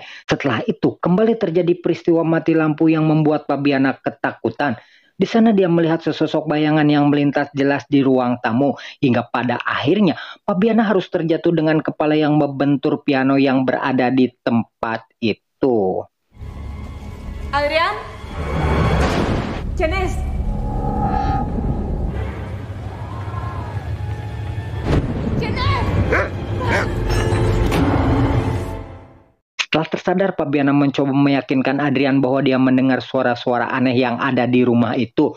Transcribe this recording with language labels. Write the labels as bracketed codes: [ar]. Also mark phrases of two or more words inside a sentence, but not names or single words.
[id] Setelah itu, kembali terjadi peristiwa mati lampu yang membuat Fabiana ketakutan. Di sana dia melihat sesosok bayangan yang melintas jelas di ruang tamu. Hingga pada akhirnya, Fabiana harus terjatuh dengan kepala yang membentur piano yang berada di tempat itu. [es] Adrián? ¿Quién es? [id] Setelah tersadar, Fabiana mencoba meyakinkan Adrian bahwa dia mendengar suara-suara aneh yang ada di rumah itu.